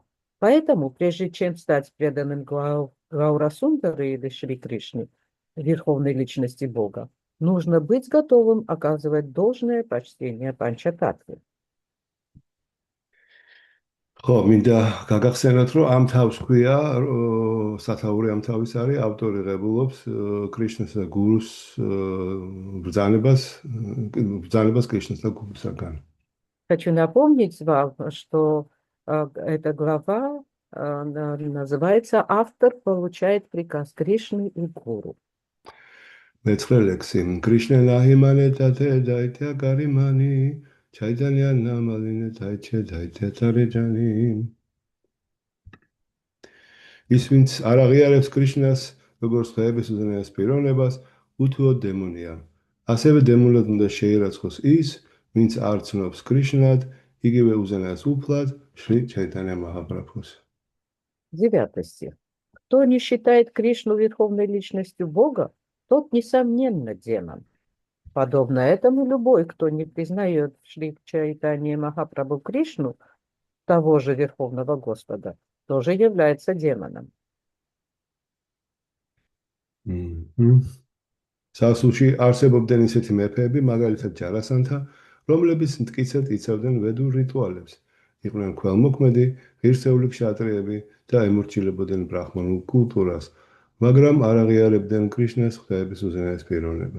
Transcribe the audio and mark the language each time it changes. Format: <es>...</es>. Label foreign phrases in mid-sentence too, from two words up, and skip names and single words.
<ru>Поэтому, прежде чем стать преданным Гаурасундары или Шри Кришне, верховной личности Бога, нужно быть готовым оказывать должное почтение Панчататтве.</ru> <ka>ხო, მინდა გაგახსენოთ, რომ ამ თავს ქვია სათაური ამ თავის არის ავტორი ღებულობს კრიშნას და გურუს ბრძანებას კრიშნას და გურუსაგან.</ka> <ru>Хочу напомнить вам, что эта глава называется «Автор получает приказ Кришны и Гуру».</ru> <ka>მეცხრე ლექსი</ka> <bn>কৃষ্ণ নাহিমানে তাতে দৈত্য করিমানি চৈতন্য নামানিলে তৈছে দৈত্য তারেজানি</bn> <ka>ის ვინც არ აღიარებს კრიშნას როგორც ხეების უზენაეს პიროვნებას უთუოდ დემონია ასევე დემონად უნდა შეირაცხოს ის ვინც არ ცნობს კრიშნად იგივე უზენაეს უფლად შრი ჩაიტანია მაჰაპრაბჰუს.</ka> <ru>9 стих. Кто не считает Кришну верховной личностью Бога, тот, несомненно, демон. Подобно этому, любой, кто не признает в Шри Чайтанье Махапрабху Кришну, того же Верховного Господа, тоже является демоном.</ru> <ka>სასულში არსებობდნენ ისეთი მეფეები, მაგალითად ჯარასანთა, რომლებიც მტკიცედ იცავდნენ ვედურ რიტუალებს. იყვნენ ქველმოქმედი, ღირსეული ქშატრიები და ემორჩილებოდნენ ბრაჰმანულ კულტურას, მაგრამ არ აღიარებდნენ კრიშნას ღვთაების უზენაეს პიროვნებას.</ka>